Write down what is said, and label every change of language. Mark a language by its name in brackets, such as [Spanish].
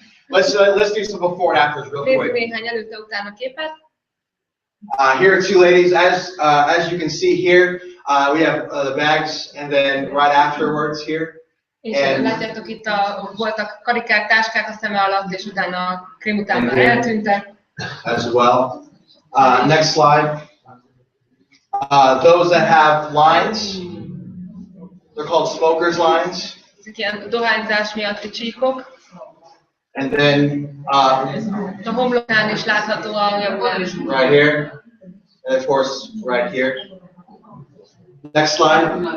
[English] Let's do some before and afters real quick. Here are 2 ladies. As you can see here, we have the bags, and then right afterwards here. [Hungarian] És látjátok, itt voltak karikák, táskák a szeme alatt, és utána a krém után már eltűntek. [English] As well. Next slide. Those that have lines, they're called smokers lines. [Hungarian] Ezek ilyen dohányzás miatti csíkok. [English] And then [Hungarian] a homlokán is látható a [English] right here, and of course right here. Next slide.